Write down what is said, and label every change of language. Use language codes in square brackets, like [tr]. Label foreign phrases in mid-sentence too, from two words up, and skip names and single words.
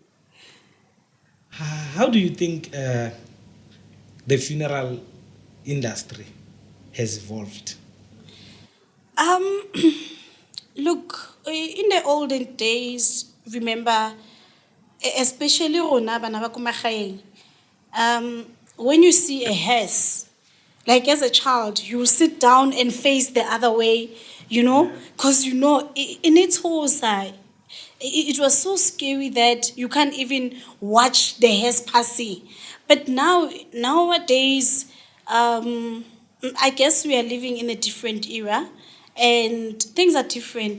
[en] How do you think the funeral industry has evolved? Um, Look, in the olden days, remember, especially [tn] rona bana ba ko magaeng, [en] when you see a hearse, like as a child, you will sit down and face the other way, because in its whole side, it was so scary that you can't even watch the hearse passing. But nowadays, I guess we are living in a different era and things are different.